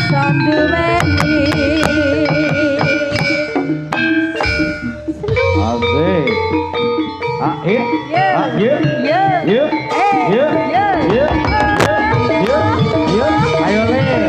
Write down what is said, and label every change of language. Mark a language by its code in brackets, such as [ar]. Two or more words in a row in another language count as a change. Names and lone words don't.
[jv] duweni [id] Asik. Ah, iya. Ye. Ah, iya. Ye. Iya. Iya. Ye. Iya. Iya. Iya. [jv] Ayo, Le.